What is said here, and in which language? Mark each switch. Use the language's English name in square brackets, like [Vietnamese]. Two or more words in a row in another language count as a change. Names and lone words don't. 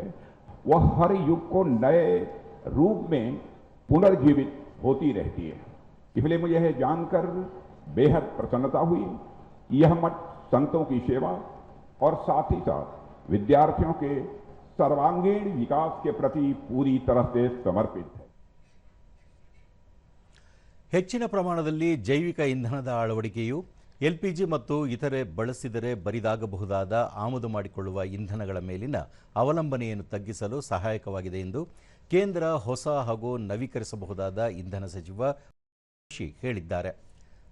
[Hindi] वह हर युग को नए रूप में पुनर्जीवित होती रहती है. इसलिए मुझे यह जानकर बेहद प्रसन्नता हुई. यह मठ संतों की सेवा और साथ ही साथ विद्यार्थियों के सर्वांगीण विकास के प्रति पूरी तरह से समर्पित है. [Kannada] ಹೆಚ್ಚಿನ ಪ್ರಮಾಣದಲ್ಲಿ ಜೈವಿಕ ಇಂಧನದ ಅಳವಡಿಕೆಯು ಎಲ್ಪಿಜಿ ಮತ್ತು ಇತರೆ ಬಳಸಿದರೆ ಬರಿದಾಗಬಹುದಾದ ಆಮದು ಮಾಡಿಕೊಳ್ಳುವ ಇಂಧನಗಳ ಮೇಲಿನ ಅವಲಂಬನೆಯನ್ನು ತಗ್ಗಿಸಲು ಸಹಾಯಕವಾಗಿದೆ ಎಂದು ಕೇಂದ್ರ ಹೊಸ ಹಾಗೂ ನವೀಕರಿಸಬಹುದಾದ ಇಂಧನ ಸಚಿವ ಹೇಳಿದ್ದಾರೆ.